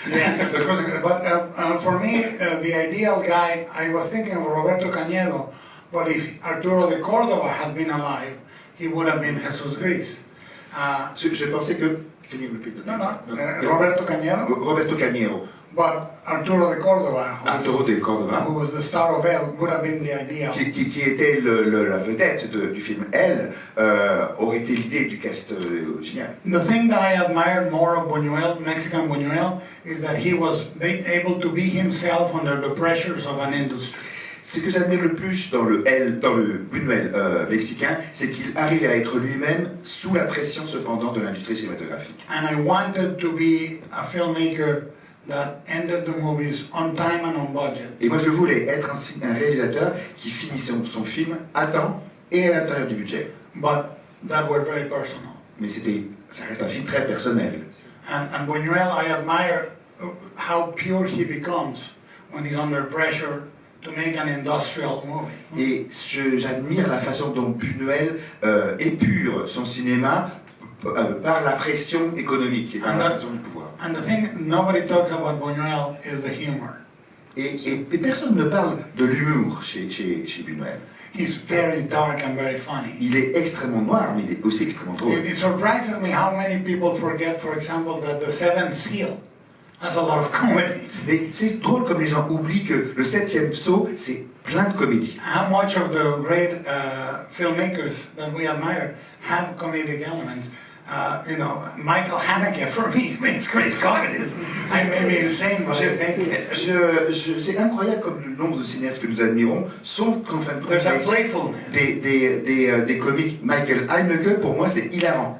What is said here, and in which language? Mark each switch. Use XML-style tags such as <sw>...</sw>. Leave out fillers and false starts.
<en>Yeah, but for me, the ideal guy, I was thinking of Roberto Cañedo, but if Arturo de Córdoba had been alive, he would have been Jesus Gris.</en> <fr>Je pensais que...</fr> <en>Can you repeat the name? Roberto Cañedo. Roberto Cañero. But Arturo de Córdoba, Arturo de Córdoba, who was the star of Elle, would have been the ideal.</en> <fr>qui était la vedette du film Elle, aurait été l'idée du cast original.</fr> <en>The thing that I admired more of Buñuel, Mexican Buñuel, is that he was able to be himself under the pressures of an industry.</en> <fr>Ce que j'admire le plus dans le Buñuel mexicain, c'est qu'il arrive à être lui-même sous la pression cependant de l'industrie cinématographique.</fr> <en>And I wanted to be a filmmaker that ended the movies on time and on budget.</en> <fr>Et moi je voulais être un réalisateur qui finissait son film à temps et à l'intérieur du budget.</fr> <en>But that were very personal.</en> <fr>Mais ça reste un film très personnel.</fr> <en>And Buñuel, I admire how pure he becomes when he's under pressure to make an industrial movie.</en> <fr>Et j'admire la façon dont Buñuel épure son cinéma par la pression économique et par la pression du pouvoir.</fr> <en>And the thing nobody talks about Buñuel is the humor.</en> <fr>Et personne ne parle de l'humour chez Buñuel.</fr> <en>He's very dark and very funny.</en> <fr>Il est extrêmement noir, mais il est aussi extrêmement drôle.</fr> <en>It surprises me how many people forget, for example, that The Seventh Seal has a lot of comedy.</en> <fr>Mais c'est drôle comme les gens oublient que le 7e Sceau, c'est plein de comédie.</fr> <en>How much of the great filmmakers that we admire have comedic elements. Michael Haneke, for me, makes great comedies. I may be insane, but I think</en> <fr>c'est incroyable comme le nombre de cinéastes que nous admirons, sauf qu'en fin de compte,</fr> <en>there's a playfulness.</en> <fr>des comiques. Michael Haneke, pour moi, c'est hilarant.</fr>